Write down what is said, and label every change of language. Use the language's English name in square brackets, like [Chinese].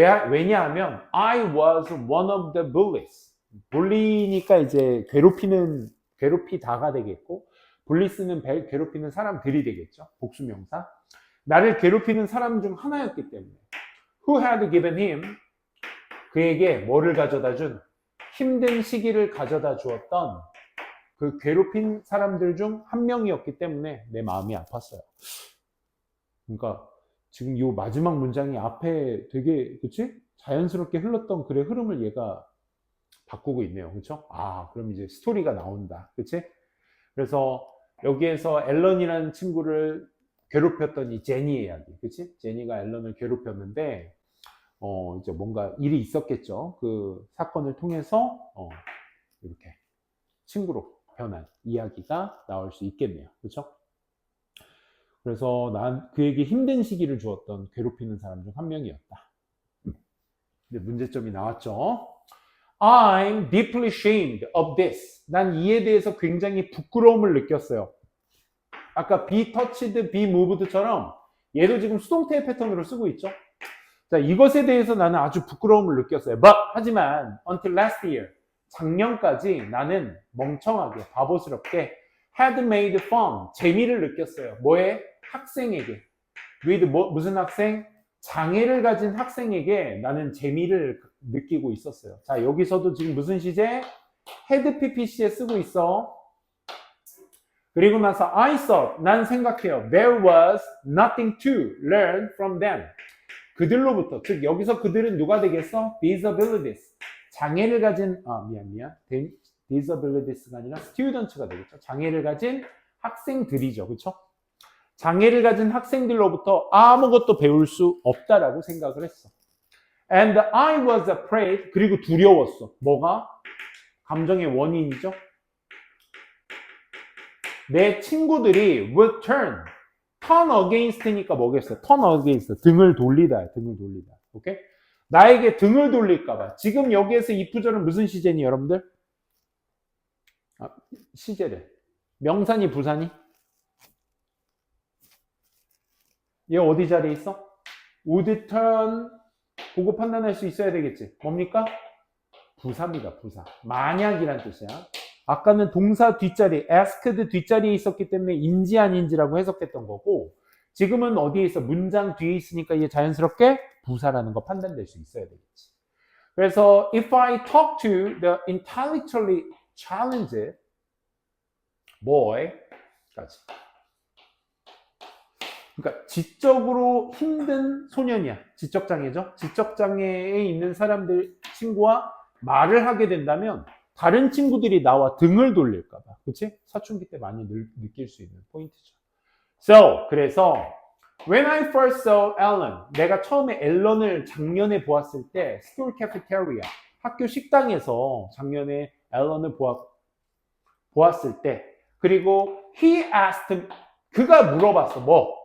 [Korean] 왜냐하면 [English] I was one of the bullies. [Korean] bully니까 이제 괴롭히다가 되겠고 bullies는 괴롭히는 사람들이 되겠죠. 복수명사. 나를 괴롭히는 사람 중 하나였기 때문에 [English] who had given him [Korean] 그에게 뭐를 가져다 준? 힘든 시기를 가져다 주었던 그 괴롭힌 사람들 중 한 명이었기 때문에 내 마음이 아팠어요. 그러니까 지금 이 마지막 문장이 앞에 되게 그치? 자연스럽게 흘렀던 글의 흐름을 얘가 바꾸고 있네요. 그렇죠? 아, 그럼 이제 스토리가 나온다. 그치? 그래서 여기에서 앨런이라는 친구를 괴롭혔던 이 제니의 이야기. 그치? 제니가 앨런을 괴롭혔는데, 이제 뭔가 일이 있었겠죠. 그 사건을 통해서, 이렇게 친구로 변한 이야기가 나올 수 있겠네요. 그렇죠? 그래서 난 그에게 힘든 시기를 주었던 괴롭히는 사람 중 한 명이었다. 근데 문제점이 나왔죠. [English] I'm deeply ashamed of this. [Korean] 난 이에 대해서 굉장히 부끄러움을 느꼈어요. 아까 be touched, be moved처럼 얘도 지금 수동태의 패턴으로 쓰고 있죠. 자, 이것에 대해서 나는 아주 부끄러움을 느꼈어요. But, 하지만 [English] until last year, [Korean] 작년까지 나는 멍청하게, 바보스럽게 [English] had made fun, [Korean] 재미를 느꼈어요. 뭐에? 학생에게. with 무슨 학생? 장애를 가진 학생에게 나는 재미를 느끼고 있었어요. 자, 여기서도 지금 무슨 시제? had PPC에 쓰고 있어. 그리고 나서 [English] I thought, [Korean] 난 생각해요. [English] There was nothing to learn from them. [Korean] 그들로부터, 즉 여기서 그들은 누가 되겠어? disabilities. 장애를 가진, disabilities가 아니라 students가 되겠죠. 장애를 가진 학생들이죠. 그렇죠? 장애를 가진 학생들로부터 아무것도 배울 수 없다라고 생각을 했어. [English] And I was afraid, [Korean] 그리고 두려웠어. 뭐가? 감정의 원인이죠. 내 친구들이 [English] would turn against [Korean] 니까 뭐겠어요? turn against, 등을 돌리다, 등을 돌리다. 오케이? 나에게 등을 돌릴까봐. 지금 여기에서 이 부절은 무슨 시제니, 여러분들? 시제래. 명사니, 부사니? 얘 어디 자리에 있어? would turn 보고 판단할 수 있어야 되겠지. 뭡니까? 부사입니다, 부사. 만약이란 뜻이야. 아까는 동사 뒷자리, asked 뒷자리에 있었기 때문에 인지 아닌지라고 해석했던 거고, 지금은 어디에 있어? 문장 뒤에 있으니까 이게 자연스럽게 부사라는 거 판단될 수 있어야 되겠지. 그래서 [English] if I talk to the intellectually challenged boy까지. [Korean] 그러니까 지적으로 힘든 소년이야. 지적장애죠. 지적장애에 있는 사람들 친구와 말을 하게 된다면 다른 친구들이 나와 등을 돌릴까 봐. 그치? 사춘기 때 많이 느낄 수 있는 포인트죠. So, 그래서 [English] when I first saw Ellen, [Korean] 내가 처음에 앨런을 작년에 보았을 때 school cafeteria, 학교 식당에서 작년에 앨런을 보았을 때, 그리고 [English] he asked, [Korean] 그가 물어봤어. 뭐?